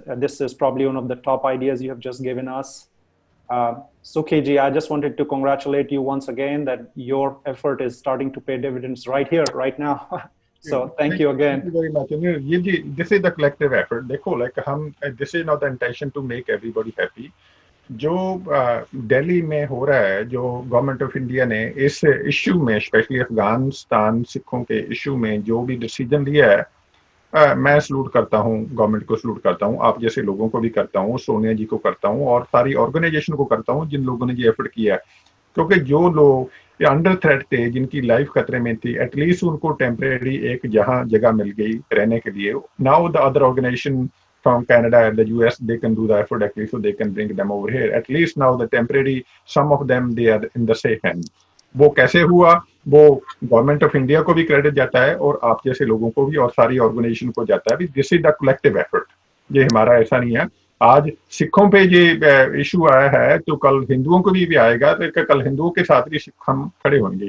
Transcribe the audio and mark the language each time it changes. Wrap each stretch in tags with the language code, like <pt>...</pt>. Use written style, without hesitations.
<en>This is probably one of the top ideas you have just given us. Sukhi ji, I just wanted to congratulate you once again that your effort is starting to pay dividends right here, right now. So thank you again. Thank you very much. This is the collective effort. देखो, this is not the intention to make everybody happy.</en> <hi>जो दिल्ली में हो रहा है, जो government of India ने इस issue में, स्पेशली अफगानिस्तान सिखों के इशू में जो भी डिसीजन लिया है, मैं सलूट करता हूँ, गवर्नमेंट को सलूट करता हूँ, आप जैसे लोगों को भी करता हूँ, सोनिया जी को करता हूँ, और सारी ऑर्गेनाइजेशन को करता हूँ जिन लोगों ने ये एफर्ट किया है। क्योंकि जो लोग अंडर थ्रेट थे, जिनकी लाइफ खतरे में थी, एटलीस्ट उनको टेम्परेरी एक जगह मिल गई रहने के लिए।</hi> <en>Now the other organisation from Canada and the US, they can do the effort actually, so they can bring them over here. At least now the temporary, some of them, they are in the safe hand.</en> <hi>वो कैसे हुआ, वो government of India को भी credit जाता है और आप जैसे लोगों को भी और सारी ऑर्गेनाइजेशन को जाता है.</hi> <en>This is the collective effort.</en> <hi>ये हमारा ऐसा नहीं है. आज सिखों पे ये इशू आया है तो कल हिंदुओं को भी आएगा, तो कल हिंदुओं के साथ भी सिख हम खड़े होंगे.</hi>